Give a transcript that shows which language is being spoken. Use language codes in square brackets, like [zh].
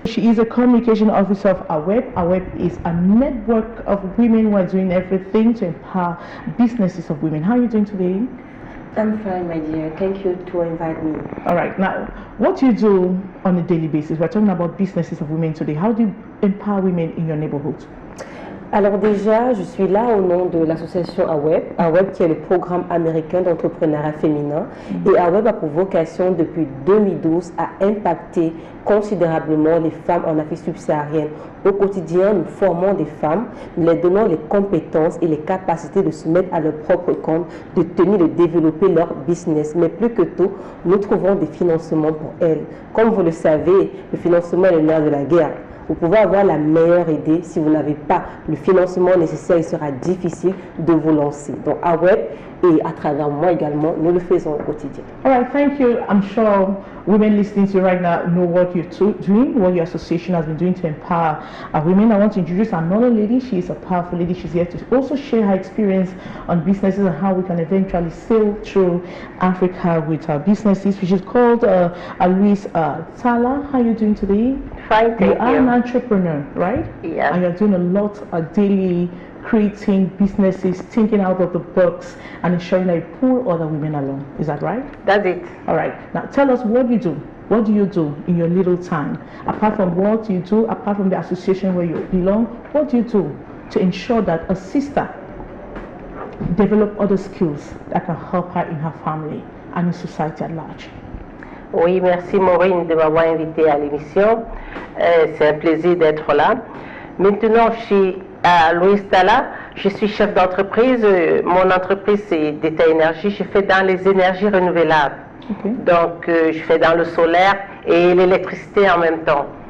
[en] She is a communication officer of AWEB. AWEB is a network of women who are doing everything to empower businesses of women. How are you doing today? I'm fine, my dear. Thank you to invite me. All right. Now, what do you do on a daily basis? We're talking about businesses of women today. How do you empower women in your neighborhood? [fr] Alors déjà, je suis là au nom de l'association AWEB. AWEB qui est le programme américain d'entrepreneuriat féminin. Et AWEB a pour vocation depuis 2012 à impacter considérablement les femmes en Afrique subsaharienne. Au quotidien, nous formons des femmes, nous leur donnons les compétences et les capacités de se mettre à leur propre compte, de tenir, de développer leur business. Mais plus que tout, nous trouvons des financements pour elles. Comme vous le savez, le financement est le nerf de la guerre. Vous pouvez avoir la meilleure idée, si vous n'avez pas le financement nécessaire, il sera difficile de vous lancer. Donc à Web et à travers moi également, nous le faisons au quotidien. [en] All right, thank you. I'm sure women listening to you right now know what you're doing, what your association has been doing to empower women. I want to introduce another lady. She is a powerful lady. She's here to also share her experience on businesses and how we can eventually sail through Africa with our businesses, which is called Amilies Tala. How are you doing today? Fine, thank you. You are an entrepreneur, right? Yeah. And you're doing a lot of daily creating businesses, thinking out of the box, and ensuring that you pull other women along. Is that right? That's it. All right. Now tell us what you do. What do you do in your little time? Apart from what you do, apart from the association where you belong, what do you do to ensure that a sister develop other skills that can help her in her family and in society at large? [fr] Oui, merci Maureen de m'avoir invité à l'émission. C'est un plaisir d'être là. Maintenant, je suis à Louis Tala, je suis chef d'entreprise. Mon entreprise, c'est d'État Énergie. Je fais dans les énergies renouvelables. Okay. Donc, je fais dans le solaire et l'électricité en même temps.